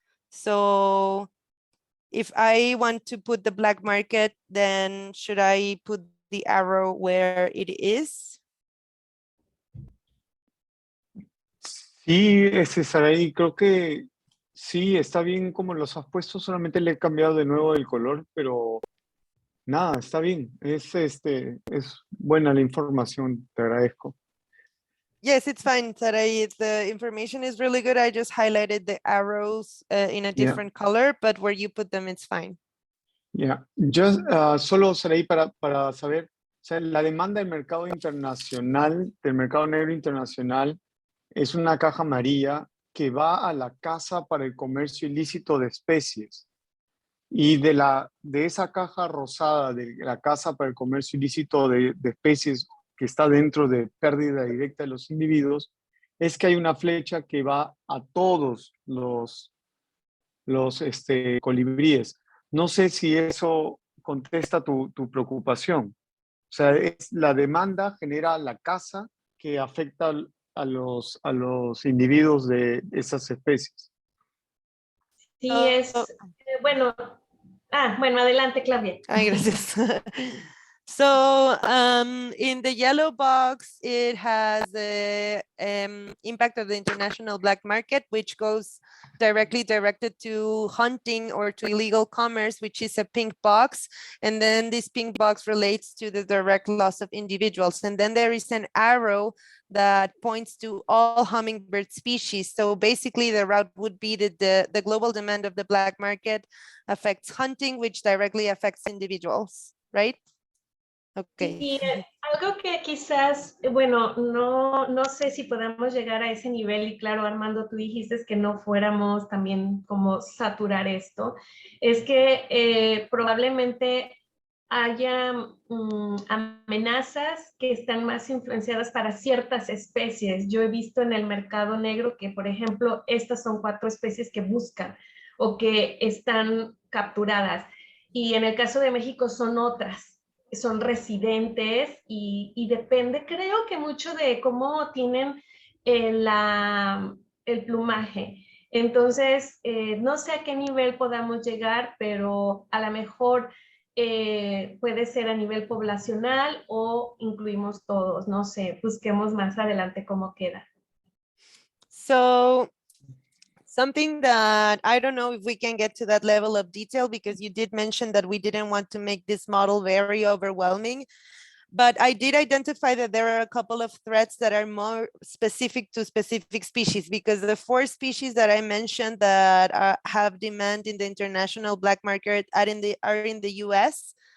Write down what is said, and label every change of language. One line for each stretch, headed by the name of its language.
English: So if I want to put the black market, then should I put the arrow where it is?
Spanish: Sí, Saraí, creo que sí, está bien como los has puesto, solamente le he cambiado de nuevo el color, pero nada, está bien. Es buena la información, te agradezco.
English: Yes, it's fine, Sarai. The information is really good. I just highlighted the arrows in a different color, but where you put them, it's fine. Yeah, just
Spanish: solo Saraí para saber, o sea, la demanda del mercado internacional, del mercado negro internacional, es una caja amarilla que va a la Casa para el Comercio Ilícito de Especies. Y de esa caja rosada de la Casa para el Comercio Ilícito de Especies que está dentro de pérdida directa de los individuos, es que hay una flecha que va a todos los colibríes. No sé si eso contesta tu preocupación. O sea, es, la demanda genera la caza que afecta a los individuos de esas especies. Sí, es, bueno, bueno, adelante, Claudia. Ay, gracias.
English: So in the yellow box, it has the impact of the international black market, which goes directed to hunting or to illegal commerce, which is a pink box. And then this pink box relates to the direct loss of individuals. And then there is an arrow that points to all hummingbird species. So basically the route would be that the global demand of the black market affects hunting, which directly affects individuals, right? Okay.
Spanish: Sí, algo que quizás, bueno, no sé si podemos llegar a ese nivel y claro, Armando, tú dijiste que no fuéramos también como saturar esto, es que probablemente haya amenazas que están más influenciadas para ciertas especies. Yo he visto en el mercado negro que, por ejemplo, estas son 4 especies que buscan o que están capturadas y en el caso de México son otras. Son residentes y depende, creo que mucho de cómo tienen el plumaje. Entonces, no sé a qué nivel podamos llegar, pero a lo mejor puede ser a nivel poblacional o incluimos todos, no sé, busquemos más adelante cómo queda.
English: So something that I don't know if we can get to that level of detail because you did mention that we didn't want to make this model very overwhelming. But I did identify that there are a couple of threats that are more specific to specific species because the 4 species that I mentioned that have demand in the international black market are in the US.